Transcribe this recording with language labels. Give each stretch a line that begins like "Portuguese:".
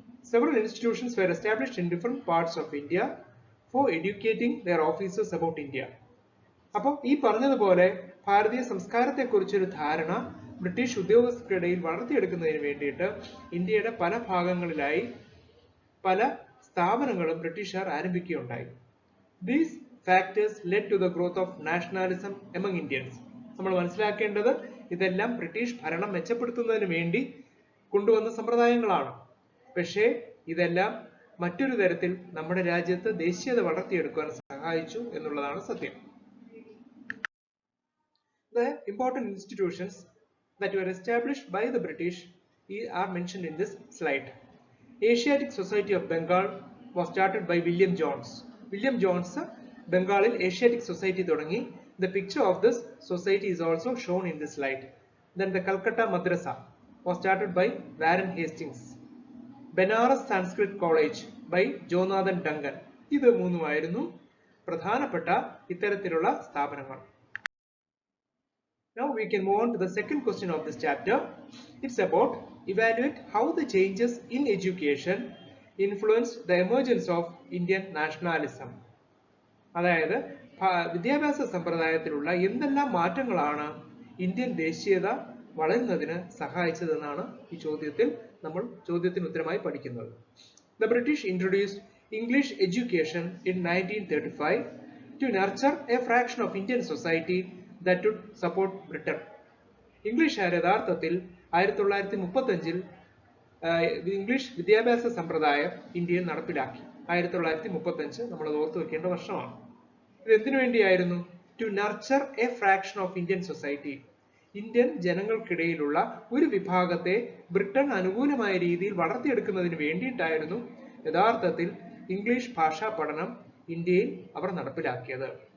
English: Several institutions were established in different parts of India for educating their officers about India.
Malayalam: അപ്പോൾ ഈ പറഞ്ഞതുപോലെ ഭാരതീയ സംസ്കാരത്തെക്കുറിച്ചൊരു ധാരണ British ഉദ്യോഗസ്ഥർക്കിടയിൽ വളർത്തിയെടുക്കുന്നതിന് വേണ്ടിയിട്ട് ഇന്ത്യയുടെ പല ഭാഗങ്ങളിലായി പല സ്ഥാപനങ്ങളും ബ്രിട്ടീഷുകാർ ആരംഭിക്കുകയുണ്ടായി.
English: These factors led to the growth of nationalism among Indians.
Malayalam: നമ്മൾ മനസ്സിലാക്കേണ്ടത് ഇതെല്ലാം ബ്രിട്ടീഷ് ഭരണം മെച്ചപ്പെടുത്തുന്നതിന് വേണ്ടി കൊണ്ടുവന്ന സമ്പ്രദായങ്ങളാണ്. പക്ഷേ ഇതെല്ലാം മറ്റൊരു തരത്തിൽ നമ്മുടെ രാജ്യത്ത് ദേശീയത വളർത്തിയെടുക്കുവാൻ സഹായിച്ചു എന്നുള്ളതാണ് സത്യം.
English: The important institutions that were established by the British are mentioned in this slide. Asiatic Society of Bengal was started by William Jones.
Malayalam: William Jones ബംഗാളിൽ ഏഷ്യാറ്റിക് സൊസൈറ്റി തുടങ്ങി.
English: The picture of this society is also shown in this slide. Then the Calcutta Madrasa was started by Warren Hastings. Benares Sanskrit College by Jonathan Duncan.
Malayalam: ഇത് മൂന്നുമായിരുന്നു പ്രധാനപ്പെട്ട ഇത്തരത്തിലുള്ള സ്ഥാപനങ്ങൾ.
English: Now we can move on to the second question of this chapter. It's about evaluate how the changes in education influenced the emergence of Indian nationalism.
Malayalam: അതായത് വിദ്യാഭ്യാസ സമ്പ്രദായത്തിലുള്ള എന്തെല്ലാം മാറ്റങ്ങളാണ് Indian ദേശീയത വളരുന്നതിന് സഹായിച്ചതെന്നാണ് ഈ ചോദ്യത്തിൽ നമ്മൾ ചോദ്യത്തിന് ഉത്തരമായി പഠിക്കുന്നത്.
English: The British introduced English education in 1935 to nurture a fraction of Indian society that would support Britain.
Malayalam: ഇംഗ്ലീഷുകാർ യഥാർത്ഥത്തിൽ 1935 ഇംഗ്ലീഷ് വിദ്യാഭ്യാസ സമ്പ്രദായം ഇന്ത്യയിൽ നടപ്പിലാക്കി. 1935 നമ്മൾ അത് ഓർത്തു വെക്കേണ്ട വർഷമാണ്. ഇത് എന്തിനു വേണ്ടിയായിരുന്നു?
English: To nurture a fraction of Indian society.
Malayalam: Indian ജനങ്ങൾക്കിടയിലുള്ള ഒരു വിഭാഗത്തെ ബ്രിട്ടൻ അനുകൂലമായ രീതിയിൽ വളർത്തിയെടുക്കുന്നതിന് വേണ്ടിയിട്ടായിരുന്നു യഥാർത്ഥത്തിൽ ഇംഗ്ലീഷ് ഭാഷാ പഠനം ഇന്ത്യയിൽ അവർ നടപ്പിലാക്കിയത്.